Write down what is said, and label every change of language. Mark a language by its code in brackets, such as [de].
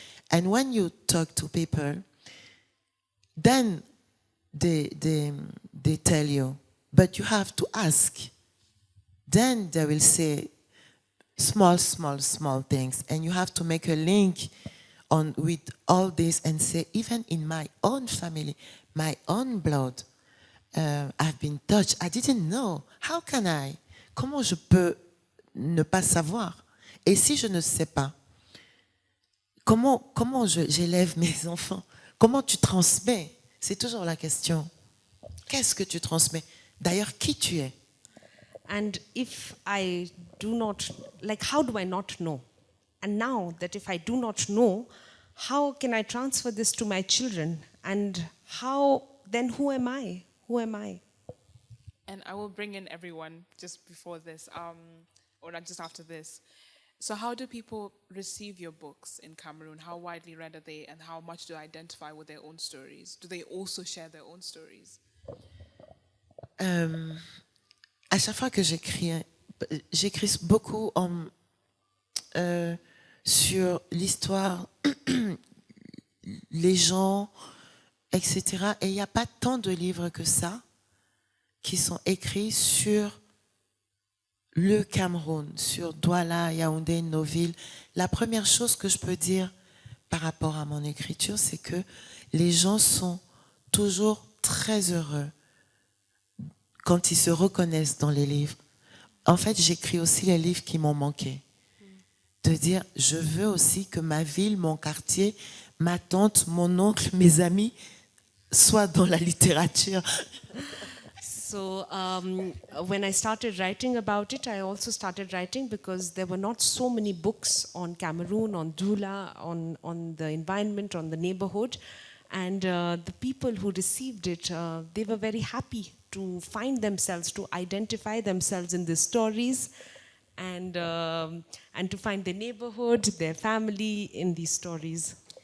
[en] And when you talk to people, then they tell you, but you have to ask. Then they will say small things, and you have to make a link with all this and say, even in my own family, my own blood, I've been touched. I didn't know. How can I? [fr] Comment je peux ne pas savoir? Et si je ne sais pas, comment j'élève mes enfants? Comment tu transmets? C'est toujours la question. Qu'est-ce que tu transmets? D'ailleurs, qui tu es? [en] And if I do not, how do I not know? And now that if I do not know, how can I transfer this to my children? And then who am I? Who am I? And I will bring in everyone just before this, or not just after this. So how do people receive your books in Cameroon? How widely read are they, and how much do they identify with their own stories? Do they also share their own stories? [fr] À chaque fois que j'écris beaucoup sur l'histoire, les gens, etc. Et il n'y a pas tant de livres que ça qui sont écrits sur le Cameroun, sur Douala, Yaoundé, nos villes. La première chose que je peux dire par rapport à mon écriture, c'est que les gens sont toujours très heureux quand ils se reconnaissent dans les livres. En fait, j'écris aussi les livres qui m'ont manqué. De dire, je veux aussi que ma ville, mon quartier, ma tante, mon oncle, mes amis soient dans la littérature. [en] So when I started writing about it, I also started writing because there were not so many books on Cameroon, on Dula, on the environment, on the neighborhood. And the people who received it, they were very happy to find themselves, to identify themselves in the stories, and to find their neighborhood, their family in these stories.